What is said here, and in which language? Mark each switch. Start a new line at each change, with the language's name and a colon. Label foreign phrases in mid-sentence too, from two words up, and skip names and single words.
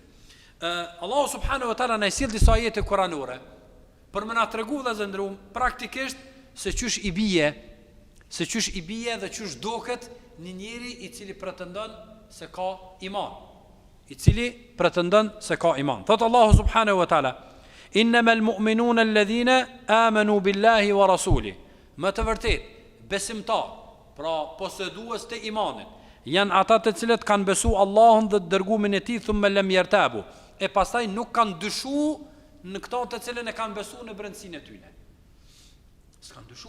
Arabic: الله سبحانه وتعالى
Albanian: na sjell disa ajete kuranore për më na tregu dhe zëndrum praktikisht se çysh i bie dhe çysh duket një njeri i cili pretendon se ka iman.
Arabic: Thot الله سبحانه وتعالى إنما المؤمنون الذين آمنوا بالله ورسوله.
Albanian: Më të vërtet, besimtar, pra posedues të imanit, janë ata të cilët kanë besu Allahun dhe dërgumin e tij
Arabic: ثم لم يرتابوا.
Albanian: E pastaj nuk kanë dyshu në këto të cilën e kanë besu në brendësinë e tyre. S'kan dyshu.